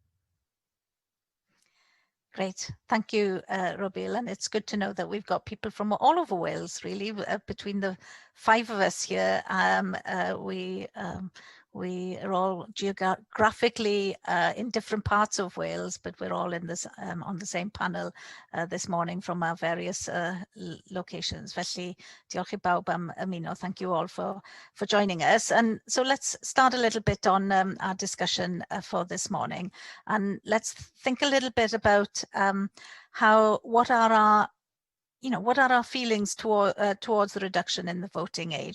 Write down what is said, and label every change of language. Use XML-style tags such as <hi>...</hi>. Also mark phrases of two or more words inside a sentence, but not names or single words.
<en>Great, thank you, Robil, and it's good to know that we've got people from all over Wales, really. Between the 5 of us here, we are all geographically in different parts of Wales, but we're all in this on the same panel this morning from our various locations.</en> <cy>Felly, diolch I bawb am ymuno.</cy> <en>Thank you all for joining us. And so let's start a little bit on our discussion for this morning, and let's think a little bit about what are our feelings towards the reduction in the voting age?</en>